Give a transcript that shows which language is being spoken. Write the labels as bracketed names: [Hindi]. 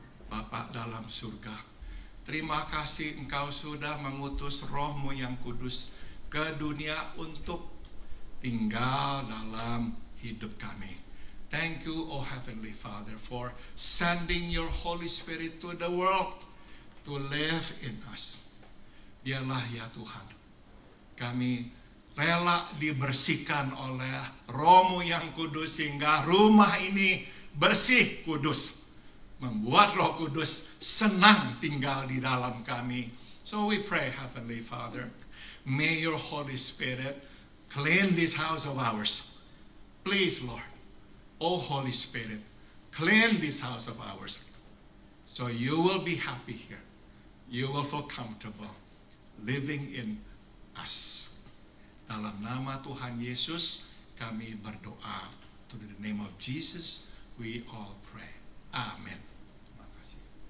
[Indonesian] Bapa dalam surga, terima kasih Engkau sudah mengutus Roh-Mu yang kudus ke dunia untuk tinggal dalam hidup kami. [English] Thank you, O Heavenly Father, for sending your Holy Spirit to the world to live in us. [Indonesian] Biarlah ya Tuhan, kami rela dibersihkan oleh Roh-Mu yang kudus sehingga rumah ini bersih, kudus. Membuat Roh Kudus senang tinggal di dalam kami. [English] So we pray, Heavenly Father, may your Holy Spirit clean this house of ours. Please, Lord, O Holy Spirit, clean this house of ours. So you will be happy here. You will feel comfortable living in us. [Indonesian] Dalam nama Tuhan Yesus, kami berdoa. [English] To the name of Jesus, we all pray. [Indonesian] Amin. Terima kasih.